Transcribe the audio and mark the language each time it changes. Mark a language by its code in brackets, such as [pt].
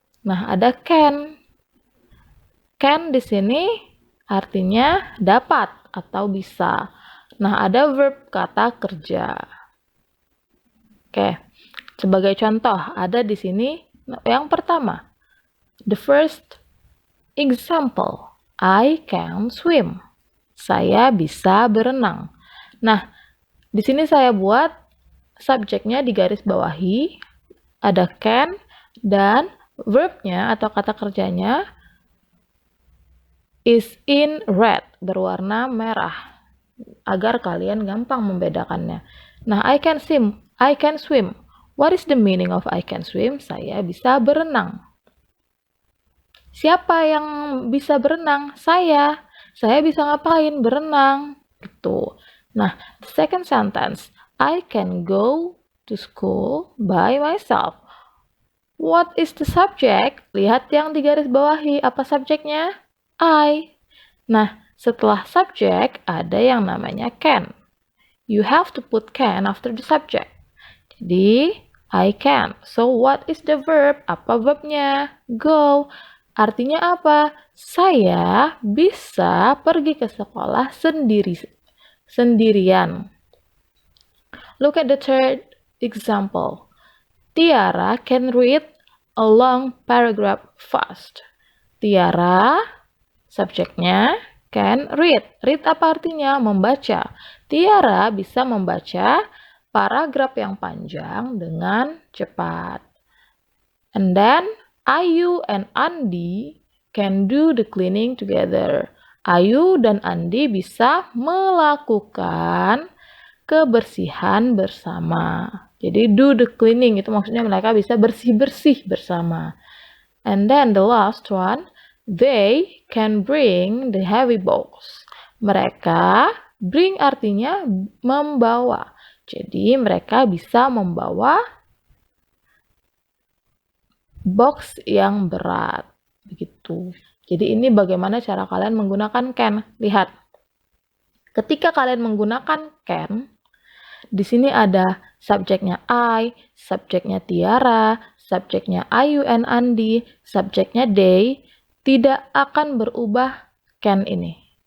[id] Nah, ada can. Can di sini artinya dapat atau bisa. Nah, ada verb kata kerja. Oke, sebagai contoh ada di sini yang pertama. [en] The first example, I can swim. [id] Saya bisa berenang. Nah, di sini saya buat subjeknya di garis bawahi, ada can, dan verbnya atau kata kerjanya [en] is in red, [id] berwarna merah, agar kalian gampang membedakannya. Nah, [en] I can swim. What is the meaning of I can swim? [id] Saya bisa berenang. Siapa yang bisa berenang? Saya. Saya bisa ngapain? Berenang. Gitu. [en] Nah, the second sentence, I can go to school by myself. What is the subject? [id] Lihat yang di garis bawahi. Apa subjeknya? I. Nah, setelah subject ada yang namanya can. [en] You have to put can after the subject. [id] Jadi, [en] I can. So, what is the verb? [id] Apa verbnya? Go. Artinya apa? Saya bisa pergi ke sekolah sendirian. [en] Look at the third example. Tiara can read a long paragraph fast. [id] Tiara, subjeknya, can read. Read apa artinya? Membaca. Tiara bisa membaca paragraf yang panjang dengan cepat. [en] And then, Ayu and Andi can do the cleaning together. [id] Ayu dan Andi bisa melakukan kebersihan bersama. Jadi [en] do the cleaning [id] itu maksudnya mereka bisa bersih-bersih bersama. [en] And then the last one, they can bring the heavy box. [id] Mereka, bring artinya membawa. Jadi mereka bisa membawa box yang berat. Begitu. Jadi ini bagaimana cara kalian menggunakan can. Lihat. Ketika kalian menggunakan can, di sini ada subjeknya I, subjeknya Tiara, subjeknya Ayu and Andi, subjeknya they, tidak akan berubah can ini.